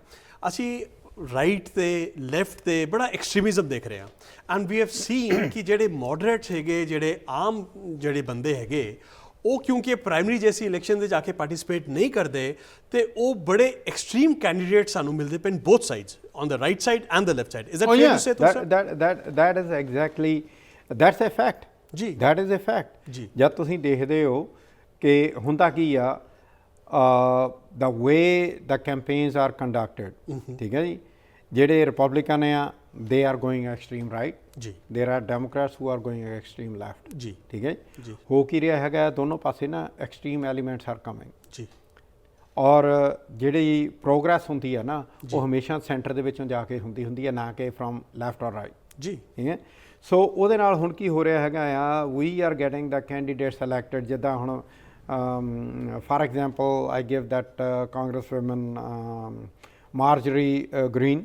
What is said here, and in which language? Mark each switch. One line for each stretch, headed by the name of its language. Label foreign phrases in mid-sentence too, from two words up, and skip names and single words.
Punjabi: ਅਸੀਂ ਰਾਈਟ ਤੇ ਲੈਫਟ ਤੇ ਬੜਾ ਐਕਸਟ੍ਰੀਮਿਜ਼ਮ ਦੇਖ ਰਹੇ ਹਾਂ
English: and we have seen
Punjabi: ਕਿ ਜਿਹੜੇ ਮੋਡਰੇਟਸ ਹੈਗੇ, ਜਿਹੜੇ ਆਮ ਜਿਹੜੇ ਬੰਦੇ ਹੈਗੇ, ਉਹ ਕਿਉਂਕਿ ਪ੍ਰਾਇਮਰੀ ਜੈਸੀ ਇਲੈਕਸ਼ਨ ਦੇ ਜਾ ਕੇ ਪਾਰਟਿਸਿਪੇਟ ਨਹੀਂ ਕਰਦੇ ਤੇ ਉਹ ਬੜੇ
English: extreme candidate
Punjabi: ਸਾਨੂੰ ਮਿਲਦੇ ਪਏ
English: both sides on the right side and the left side. Is that fair to say? that is exactly, that's a fact.
Punjabi: ਜੀ
English: that is a fact.
Punjabi: ਜੀ ਜਦ ਤੁਸੀਂ ਦੇਖਦੇ ਹੋ ਕਿ ਹੁੰਦਾ ਕੀ ਆ,
English: the way the campaigns are conducted,
Punjabi: ਠੀਕ ਹੈ ਜੀ, ਜਿਹੜੇ ਰਿਪਬਲਿਕਨ ਆ
English: they are going extreme right.
Punjabi: ਜੀ
English: there are Democrats who are going extreme left.
Punjabi: ਜੀ ਠੀਕ ਹੈ ਜੀ ਹੋ ਕੀ ਰਿਹਾ ਹੈਗਾ, ਦੋਨੋਂ ਪਾਸੇ ਨਾ
English: extreme elements are coming.
Punjabi: ਜੀ ਔਰ ਜਿਹੜੀ ਪ੍ਰੋਗਰੈਸ ਹੁੰਦੀ ਹੈ ਨਾ ਉਹ ਹਮੇਸ਼ਾ ਸੈਂਟਰ ਦੇ ਵਿੱਚੋਂ ਜਾ ਕੇ ਹੁੰਦੀ ਹੈ, ਨਾ ਕਿ
English: from left or right.
Punjabi: ਜੀ ਠੀਕ ਹੈ. ਸੋ ਉਹਦੇ ਨਾਲ ਹੁਣ ਕੀ ਹੋ ਰਿਹਾ ਹੈਗਾ ਆ,
English: we are getting the candidate selected.
Punjabi: ਜਿੱਦਾਂ ਹੁਣ
English: for example I give that congress woman
Punjabi: ਮਾਰਜਰੀ ਗ੍ਰੀਨ,